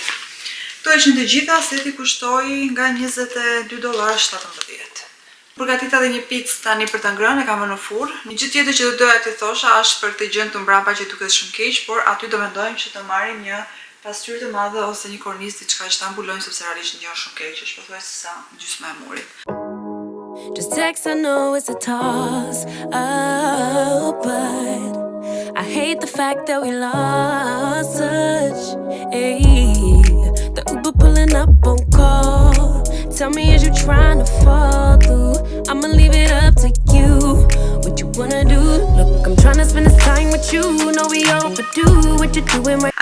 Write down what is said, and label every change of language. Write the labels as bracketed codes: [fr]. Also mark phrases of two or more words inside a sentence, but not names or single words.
[sq] Këto ishin të gjitha, seti kushtoi nga $22.17. Përgatit edhe një picë tani për të ngrënë, e kam vënë në furrë. Një gjë tjetër që do doja t'i thosha është për këtë gjë të mbrapa që duket shumë keq, por aty do mendojmë që të marrim një pasqyrë të madhe ose një kornizë diçka që ta mbulojmë sepse realisht ngjan shumë keq, është pothuajse sa gjysma e murit. [en] Just text, I know it's a toss up, but I hate the fact that we lost touch. Ayy, the Uber pulling up on call. Tell me, is you trying to fall through? I'ma leave it up to you. What you wanna do? Look, I'm trying to spend this time with you. No, we overdue. What you doing right?